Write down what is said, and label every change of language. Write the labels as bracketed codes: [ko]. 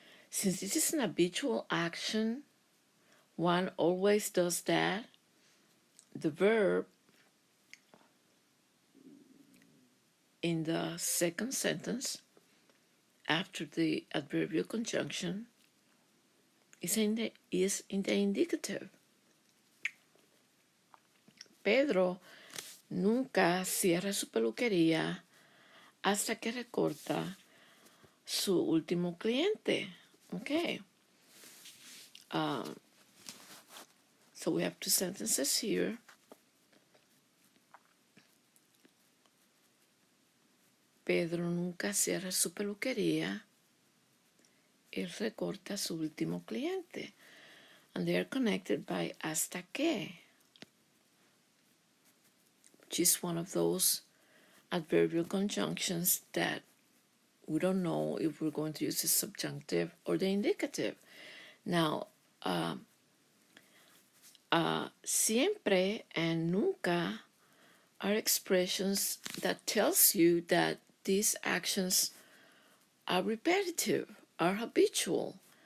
[en] Since this is an habitual action, Juan always does that. The verb in the second sentence after the adverbial conjunction is in the indicative. [es] Pedro nunca cierra su peluquería hasta que recorta su último cliente. [en] Okay. So we have two sentences here. [es] Pedro nunca cierra su peluquería. Él recorta su último cliente. [en] And they are connected by hasta que, which is one of those adverbial conjunctions that we don't know if we're going to use the subjunctive or the indicative. Now, siempre and nunca are expressions that tells you that these actions are repetitive, are habitual.